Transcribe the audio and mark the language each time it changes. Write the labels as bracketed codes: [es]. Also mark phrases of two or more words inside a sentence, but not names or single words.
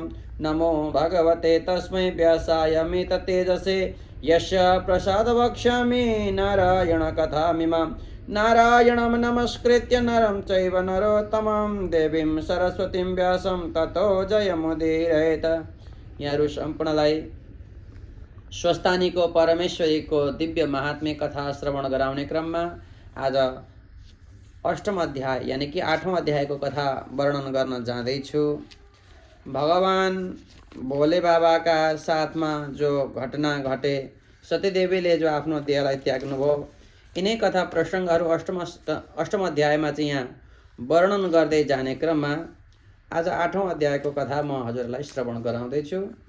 [sa] नमो भगवते तस्मै व्यासायमिततेजसे यस्य प्रसादवक्ष्यामि नारायणकथामिमाम्। नारायणं नमस्कृत्य नरं चैव नरोत्तमं देवीं सरस्वतीं व्यासं ततो जयमुदीरयेत्। [ne] यहाँहरू सम्पूर्णलाई स्वस्थानीको परमेश्वरीको दिव्य महात्म्य कथा श्रवण गराउने क्रममा आज अष्टम अध्याय यानी कि 8औं अध्यायको कथा वर्णन गर्न जाँदैछु। भगवान भोले बाबाका साथमा जो घटना घटे, सतीदेवीले जो आफ्नो देहलाई त्याग्नुभयो, यिनै कथा प्रसङ्गहरू अष्टम अध्यायमा चाहिँ यहाँ वर्णन गर्दै जाने क्रममा आज 8औं अध्यायको कथा म हजुरलाई श्रवण गराउँदैछु।